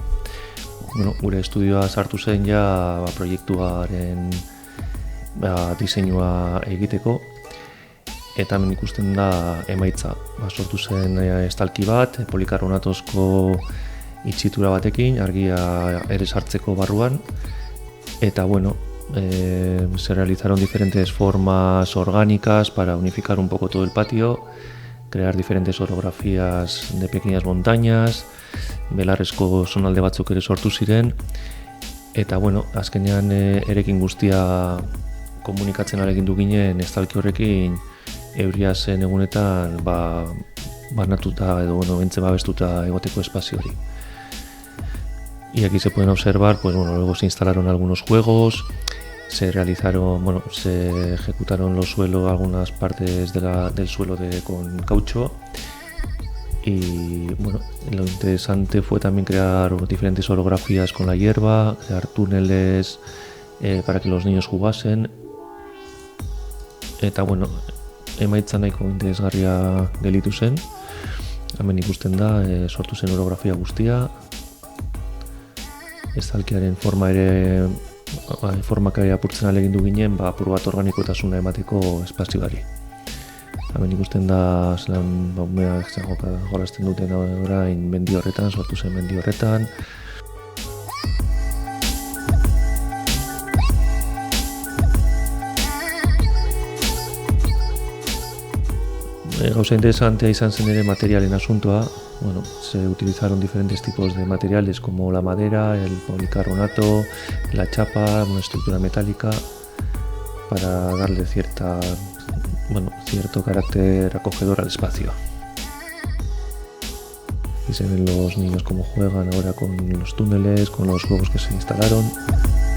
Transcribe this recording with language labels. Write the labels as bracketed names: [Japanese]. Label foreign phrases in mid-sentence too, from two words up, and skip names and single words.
[Basque] Bueno, gure estudioa sartu zen ja proiektuaren diseinua egiteko eta hemen ikusten da emaitza. Sortu zen estalki bat, polikarbonatozko itxitura batekin, argia ere sartzeko barruan, eta bueno, [Spanish] se realizaron diferentes formas orgánicas para unificar un poco todo el patio, crear diferentes orografías de pequeñas montañas, [Basque] belarrezko zonalde batzuk ere sortu ziren, eta bueno, azkenean erekin guztia komunikatzen alegindu ginen estalki horrekin euria zen egunetan banatuta edo bentze babestuta egoteko espazio hori. [Spanish] Y aquí se pueden observar, pues bueno, luego se instalaron algunos juegos, se realizaron, bueno, se ejecutaron algunas partes del suelo con caucho. Y bueno, lo interesante fue también crear diferentes orografías con la hierba, crear túneles para que los niños jugasen. [Basque] Eta bueno, emaitza nahiko interesgarria gelitu zen. Hemen ikusten da, sortu zen orografia guztia. Estalkiaren formak ere apurtzen alegindu ginen, apur bat organikotasuna emateko espazioari. Hemen ikusten da, zelan umeak jolasten duten orain mendi horretan, sortu zen mendi horretan. Gauza interesantea izan zen ere materialen asuntoa. [Spanish] Bueno, se utilizaron diferentes tipos de materiales como la madera, el policarbonato, la chapa, una estructura metálica para darle cierto carácter acogedor al espacio. Y se ven los niños cómo juegan ahora con los túneles, con los juegos que se instalaron.